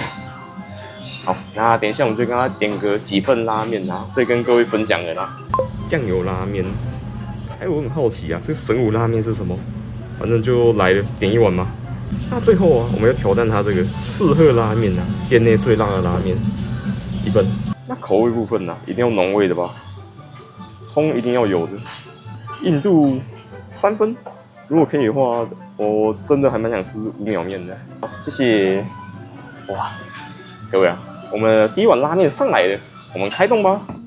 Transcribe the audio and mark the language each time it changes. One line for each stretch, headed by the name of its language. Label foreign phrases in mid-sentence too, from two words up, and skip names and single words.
Chinese: 好，那等一下我們就跟他點個幾份拉麵啊，再跟各位分享了啦。醬油拉麵，我很好奇啊，這個神武拉麵是什麼？反正就來了，點一碗嘛。那最後啊，我們要挑戰它這個赤鶴拉麵啊，店內最辣的拉麵，1 份。那口味部分啊，一定要濃味的吧？蔥一定要有的。硬度3分，如果可以的話，我真的還蠻想吃5秒麵的。好，謝謝。哇，各位啊，我們的第一碗拉麵上來了，我們開動吧。